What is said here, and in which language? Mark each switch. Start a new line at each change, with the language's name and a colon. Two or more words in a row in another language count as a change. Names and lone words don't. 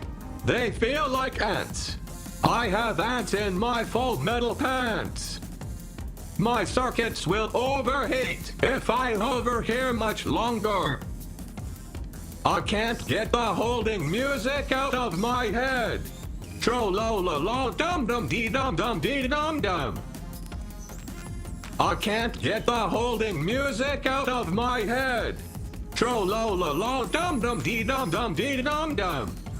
English: They feel like ants. I have ants in my full metal pants. My circuits will overheat if I hover here much longer. I can't get the holding music out of my head. Tro-lo-lo-lo dum-dum-dee-dum-dum-dee-dum-dum. I can't get the holding music out of my head. Tro-lo-lo-lo dum-dum-dee-dum-dum-dee-dum-dum.